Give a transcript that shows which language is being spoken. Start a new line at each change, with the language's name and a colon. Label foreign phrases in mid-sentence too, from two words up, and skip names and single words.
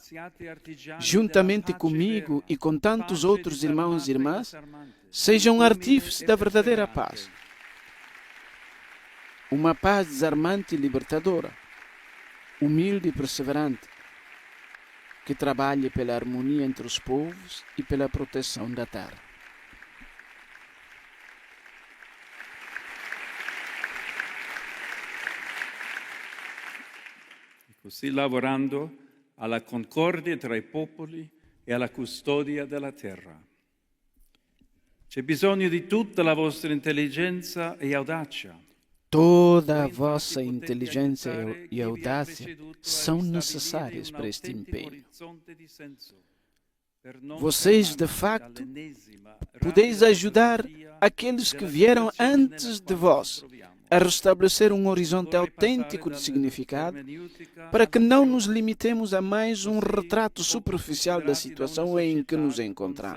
Portuguese: Juntamente comigo e com tantos outros irmãos e irmãs, sejam artífices da verdadeira paz. Uma paz desarmante e libertadora, humilde e perseverante, que trabalhe pela harmonia entre os povos e pela proteção da terra.
Italian: Così lavorando alla concordia tra i popoli e alla custodia della terra. C'è bisogno di tutta la vostra intelligenza e audacia.
Portuguese: Toda a vossa inteligência e audácia são necessárias para este empenho. Vocês, de facto, podeis ajudar aqueles que vieram antes de vós a restabelecer um horizonte autêntico de significado, para que não nos limitemos a mais um retrato superficial da situação em que nos encontramos.